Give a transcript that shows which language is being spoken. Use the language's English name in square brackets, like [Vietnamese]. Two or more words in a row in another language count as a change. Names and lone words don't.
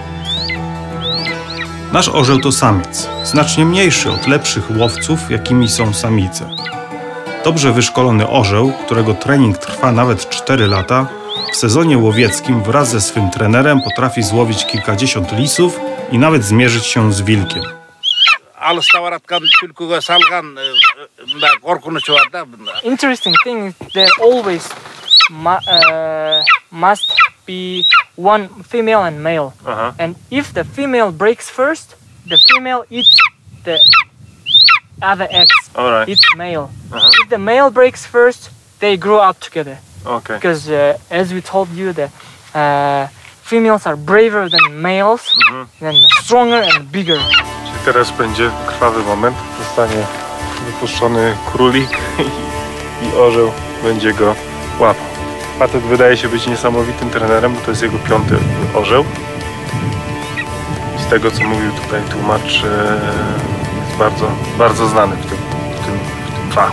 [Polish] Nasz orzeł to samiec, znacznie mniejszy od lepszych łowców, jakimi są samice. Dobrze wyszkolony orzeł, którego trening trwa nawet 4 lata, w sezonie łowieckim wraz ze swym trenerem potrafi złowić kilkadziesiąt lisów i nawet zmierzyć się z wilkiem. [Kyrgyz] алыста бараткан түлкүгө салган мындай коркунуч бар да мында. [English] Interesting thing is there always must be one female and male. Aha. And if the female breaks first, the female eats the other eggs. Alright. It's male. If the male breaks first, they grow up together. Okay. Because as we told you, the females are braver than males, and stronger and bigger. [Polish] Teraz będzie krwawy moment. Zostanie wypuszczony królik i orzeł będzie go łapał. Facet wydaje się być niesamowitym trenerem, bo to jest jego 5. orzeł. Z tego, co mówił tutaj tłumacz, jest bardzo, bardzo znany w tym fachu.